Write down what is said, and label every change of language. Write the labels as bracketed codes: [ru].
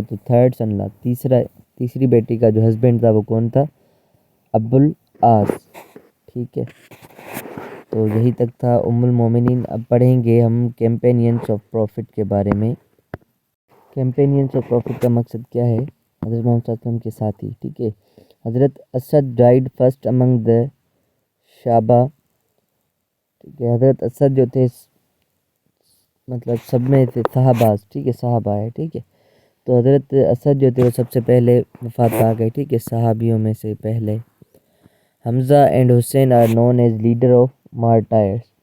[ur] تو [en] third son law, [ur] تیسری بیٹی کا جو ہسبینڈ تھا وہ کون تھا؟ ابو العاص، ٹھیک ہے. تو یہی تک تھا ام المومنین. اب پڑھیں گے ہم کیمپینینس آف پروفٹ کے بارے میں. کیمپینینس آف پروفٹ کا مقصد کیا ہے؟ حضرت محمد صلی اللہ علیہ وسلم کے ساتھی، ٹھیک ہے. [en] Hazrat Asad died first among the Sahaba. [ur] ٹھیک ہے، حضرت اسد جو تھے مطلب سب میں تھے صحابہ، ٹھیک ہے، صحابہ ہے، ٹھیک ہے. تو حضرت اسد جو تھے وہ سب سے پہلے وفات پا گئے، ٹھیک ہے، صحابیوں میں سے پہلے. [en] Hamza and Hussain are known as leader of martyrs.